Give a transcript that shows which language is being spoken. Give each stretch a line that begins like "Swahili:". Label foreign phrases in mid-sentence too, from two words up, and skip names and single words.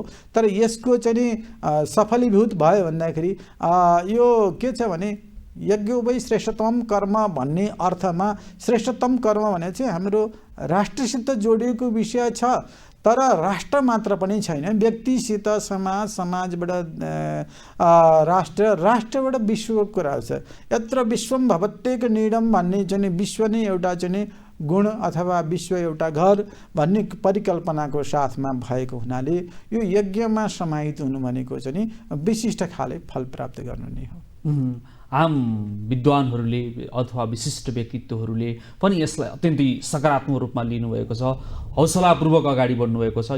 Nepali: तर यसको चाहिँ नि सफलीभूत भयो भन्दाखेरि यो के छ भने
Sanskrit: यज्ञ वै श्रेष्ठतम कर्म
Nepali: भन्ने अर्थमा श्रेष्ठतम कर्म भने चाहिँ हाम्रो राष्ट्रसित जोडिएको विषय छ। तर राष्ट्र मात्र पनि छैन, व्यक्तिसित, समाजबाट राष्ट्रबाट विश्वको कुरा छ।
Sanskrit: यत्र विश्वम भवत्येक नीडम
Nepali: भन्ने चाहिँ विश्व नै एउटा चाहिँ गुण अथवा विश्व एउटा घर भन्ने परिकल्पनाको साथमा भएको हुनाले यो यज्ञमा समाहित हुनु भनेको चाहिँ विशिष्ट खाले फल प्राप्त गर्नु नै हो। आम विद्वानहरूले अथवा विशिष्ट व्यक्तित्वहरूले पनि यसलाई अत्यन्तै सकारात्मक रूपमा लिनुभएको छ, हौसलापूर्वक अगाडि बढ्नुभएको छ।